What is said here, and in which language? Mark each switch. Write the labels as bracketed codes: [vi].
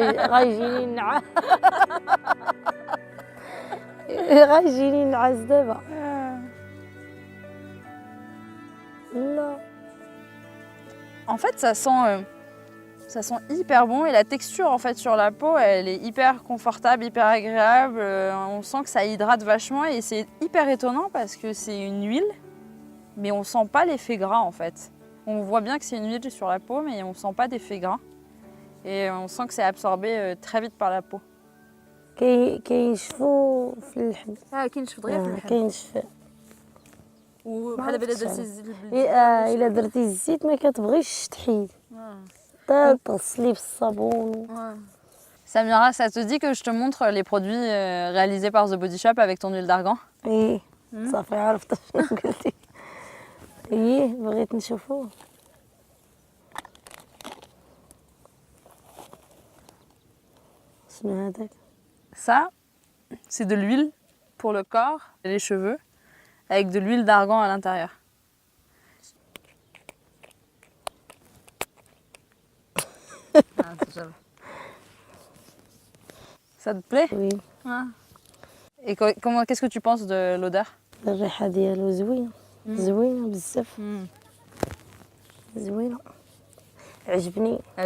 [ar] غيجيني النعاس غيجيني النعاس دابا. لا. [fr] En fait, ça sent hyper bon et la texture en fait sur la peau, elle est hyper confortable, hyper agréable. On sent que ça hydrate vachement et c'est hyper étonnant parce que c'est une huile, mais on sent pas l'effet gras en fait. On voit bien que c'est une huile sur la peau, mais on sent pas d'effet gras et on sent que c'est absorbé très vite par la peau. [ar] كينشفوا في اللحم. كينشف دغيا في اللحم. كينشف. وبحال دابا درتي الزيت الا درتي الزيت ما كتبغيش تحيد تغسليه بالصابون. [fr] Samira, ça te dit que je te montre les produits réalisés par The Body Shop avec ton huile d'argan? [ar] ايه صافي عرفت شنو قلتي. بغيت نشوفوه. شنو هذاك؟ [fr] Ça, c'est de l'huile pour le corps et les cheveux, avec de l'huile d'argan à l'intérieur. Ah, c'est joli. Ça te plaît? Oui. Ah. Et qu'est-ce que tu penses de l'odeur? [ar] الريحة ديالو زوينة زوينة بزاف زوينة عجبني.